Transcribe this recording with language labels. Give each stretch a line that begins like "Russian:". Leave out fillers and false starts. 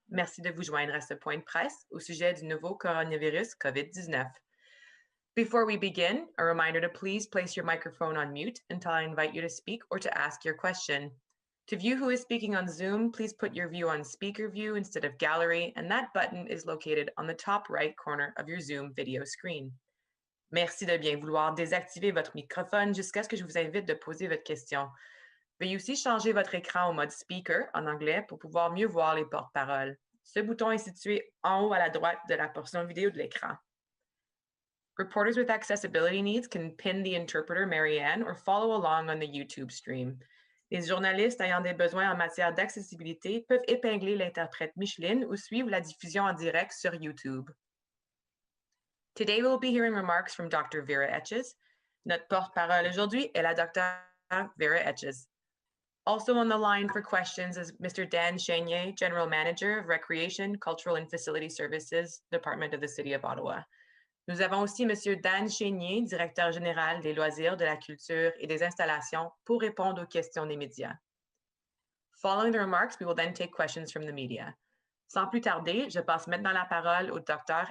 French: Merci de vous joindre à ce point de presse au sujet du nouveau coronavirus COVID-19.
English: Before we begin, a reminder to please place your microphone on mute until I invite you to speak or to ask your question. To view who is speaking on Zoom, please put your view on speaker view instead of gallery, and that button is located on the top right corner of your Zoom video screen.
French: Merci de bien vouloir désactiver votre microphone jusqu'à ce que je vous invite de poser votre question. Veuillez aussi changer votre écran au mode speaker en anglais pour pouvoir mieux voir les porte-paroles. Ce bouton est situé en haut à la droite de la portion vidéo de l'écran.
English: Reporters with accessibility needs can pin the interpreter Marianne or follow along on the YouTube stream.
French: Les journalistes ayant des besoins en matière d'accessibilité peuvent épingler l'interprète Micheline ou suivre la diffusion en direct sur YouTube.
English: Today we'll be hearing remarks from Dr. Vera Etches.
French: Notre porte-parole aujourd'hui est la Dr. Vera Etches.
English: Also on the line for questions is Mr. Dan Chenier, General Manager of Recreation, Cultural and Facility Services, Department of the City of Ottawa.
French: Nous avons aussi Monsieur Dan Chenier, Directeur général des loisirs, de la culture et des installations, pour répondre aux questions des médias.
English: Following the remarks, we will then take questions from the media.
French: Sans plus tarder, je passe maintenant la parole au Dr.